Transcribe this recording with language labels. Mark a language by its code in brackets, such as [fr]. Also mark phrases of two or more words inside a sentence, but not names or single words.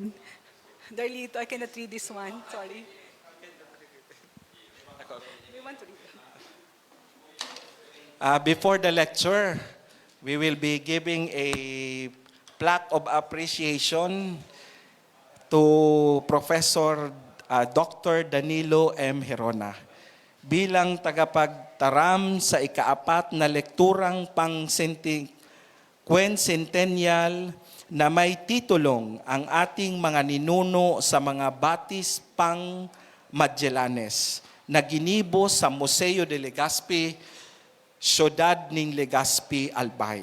[en] Darlito, I cannot read this one, sorry. We want to read. Before the lecture, we will be giving a Plaque of Appreciation to Professor Dr. Danilo M. [tl] Gerona bilang tagapagtaram sa ikaapat na lekturang Quincentennial na may titulong ang ating mga ninuno sa mga batis pang Magellanes na ginibo sa Museo de Legaspi, Siyudad ng Legaspi, Albay.